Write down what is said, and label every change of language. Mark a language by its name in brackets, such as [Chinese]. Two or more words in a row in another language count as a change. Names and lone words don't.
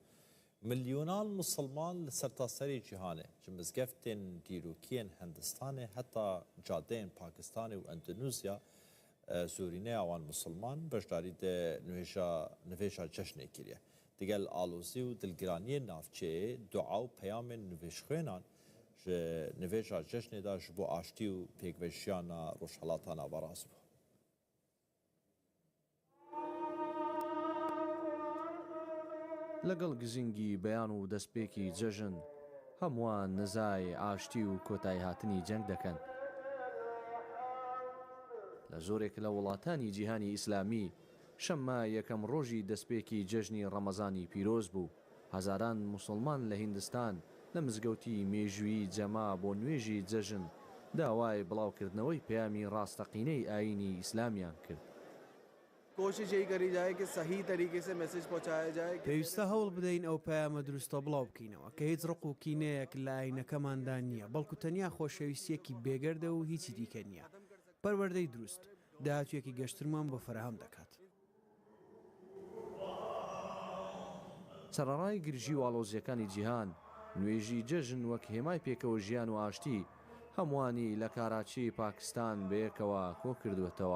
[Kurdish] Milyonan Musulman li sertaserî cîhanê ji mizgeftên dîrokiyên Hindistanê heta cadeyên Pakistanê û Endonezya zorîneya wan Musulman beşdarî de nivêja ceşnê kiriye. Digel alozî û dilgiraniyên navçeyê dua û peyamên nivêjxwênan ji nivêja ceşnê da ji bo aştî û pêkveşiyana rojhilatana baraz bû. [Central Kurdish] لەگەڵ گزینگی بەیان و دەستپێکی جەژن هەمووان نزای ئاشتی و کۆتایی هاتنی جەنگ دەکەن. لە زۆرێک لە وڵاتانی جیهانی ئیسلامی شەممە یەکەم ڕۆژی دەستپێکی جەژنی ڕەمەزانی پیرۆز بوو. هەزاران موسڵمان لە هیندستان لە مزگەوتی مێژووی جەما بۆ نوێژی جەژن داوای بڵاوکردنەوەی پەیامی ڕاستەقینەی ئاینی ئیسلامیان کرد. [Urdu] کوشش یہی کری جائے کہ صحیح طریقے سے میسج پہنچایا جائے. [Central Kurdish] پێویستە هەوڵ بدەین ئەو پەیامە دروستە بڵاو بکەینەوە کە هیچ ڕق و کینەیەک لە ئاینەکەماندا نییە بەڵکو تەنیا خۆشەویستیەکی بێگەردە و هیچی دیکە نییە. پەروەردەی دروست داهاتوویەکی گەشترمان بۆ فراهم دەکات. سەرەڕای گرژی و ئاڵۆزیەکانی جیهان نوێژی جەژن وەک هێمای پێکەوە ژیان و ئاشتی هەمووانی لە کاراچی پاکستان بەیەکەوە کۆ کردوێتەوە.